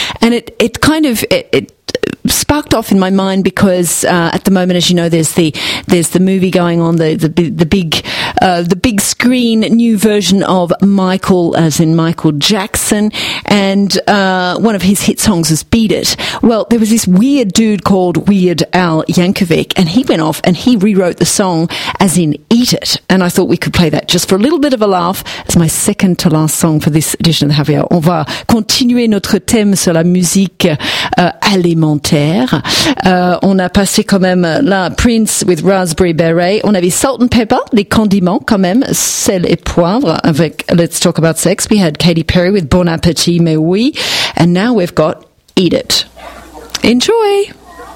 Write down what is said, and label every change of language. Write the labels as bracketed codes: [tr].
[en] And it sparked off in my mind because at the moment, as you know, there's the movie going on, the big screen new version of Michael, as in Michael Jackson, and one of his hit songs is Beat It. Well, there was this weird dude called Weird Al Yankovic, and he went off and he rewrote the song as in Eat It, and I thought we could play that just for a little bit of a laugh. It's my second to last song for this edition of the Happy Hour. [fr] On va continuer notre thème sur la musique alimentaire. On a passé quand même la Prince with Raspberry Beret. On avait Salt and Pepper, les condiments quand même, sel et poivre avec Let's Talk About Sex. [en] We had Katy Perry with Bon Appetit, [fr] mais oui. [en] And now we've got Eat It. Enjoy!